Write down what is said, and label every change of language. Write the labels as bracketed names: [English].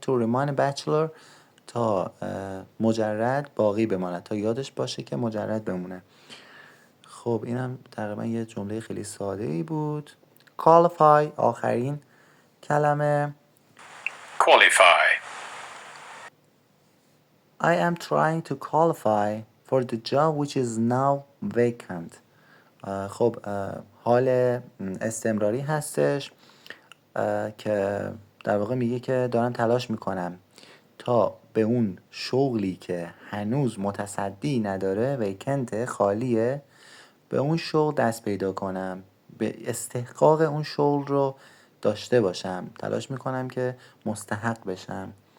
[English] to remain a bachelor [Persian] تا مجرد باقی بماند، تا یادش باشه که مجرد بمونه. خب اینم تقریبا یه جمله خیلی ساده ای بود. qualify آخرین کلمه. [English] qualify I am trying to qualify for the job which is now vacant. [Persian] خب حال استمراری هستش که در واقع میگه که دارم تلاش میکنم تا به اون شغلی که هنوز متصدی نداره، ویکنته، خالیه، به اون شغل دست پیدا کنم، به استحقاق اون شغل رو داشته باشم، تلاش میکنم که مستحق بشم.